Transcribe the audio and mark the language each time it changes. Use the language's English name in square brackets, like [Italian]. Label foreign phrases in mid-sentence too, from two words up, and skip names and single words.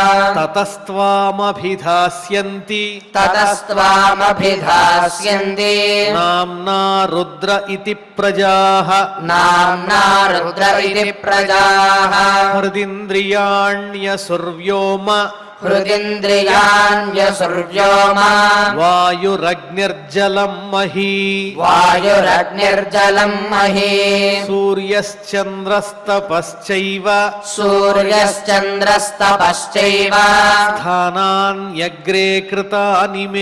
[Sanskrit] తతస్త్వామభిధాస్యంతి తతస్త్వామభిధాస్యంతి నామ్నా రుద్ర ఇతి ప్రజాః నామ్నా రుద్ర ఇతి ప్రజాః హృదింద్రియాణ్యసుర్వ్యోమ हृदिन्द्रियाण्यसुर्व्योमा वायुरग्निर्जलं मही वायुरग्निर्जलम् मही सूर्यश्चन्द्रस्तपश्चैव सूर्यश्चन्द्रस्तपश्चैव स्थानान्यग्रे कृतानि मे